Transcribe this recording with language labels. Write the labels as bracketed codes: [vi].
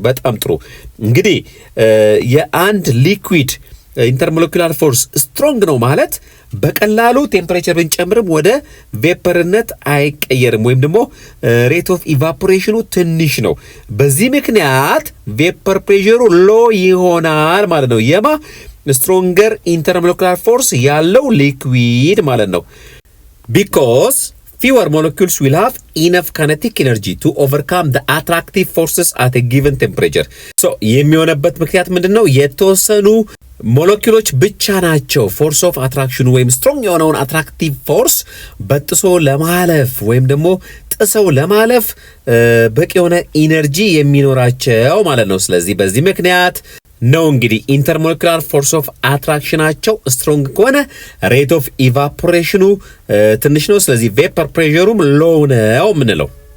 [am] በጣም ጥሩ። እንግዲህ የአንድ ሊኩዊድ ኢንተርሞለኪውላር ፎርስ ስትሮንግ ነው ማለት በቀላሉ ቴምፕሬቸር ብንጨምርም ወደ ቬፐርነት አይቀየርም ወይም ደግሞ ሬት ኦፍ ኢቫፖሬሽኑ ትንሽ ነው። በዚህ ምክንያት ቬፐር ፕሬሸሩ ሎ ይሆናል ማለት ነው። የማ ስትሮንገር ኢንተርሞለኪውላር ፎርስ ያለው ሊኩዊድ ማለት ነው። because [en] fewer molecules will have enough kinetic energy to overcome the attractive forces at a given temperature. [am] So የሚሆነበት ምክንያት ምንድነው? የተወሰኑ ሞለኪውሎች ብቻ ናቸው ፎርስ ኦፍ አትራክሽን ወይም ስትሮንግ የሆነውን አትራክቲቭ ፎርስ በጥሶ ለማለፍ ወይም ደግሞ ጥሰው ለማለፍ በቂ የሆነ ኢነርጂ የሚኖራቸው ማለት ነው። ስለዚህ በዚህ ምክንያት ነው እንግዲህ ኢንተርሞለኪውላር ፎርስ ኦፍ አትራክሽናቸው ስትሮንግ ከሆነ ሬት ኦፍ ኢቫፖሬሽኑ ትንሽ ነው። ስለዚህ ቬፐር ፕሬሸሩም ሎው ነው ምንለው።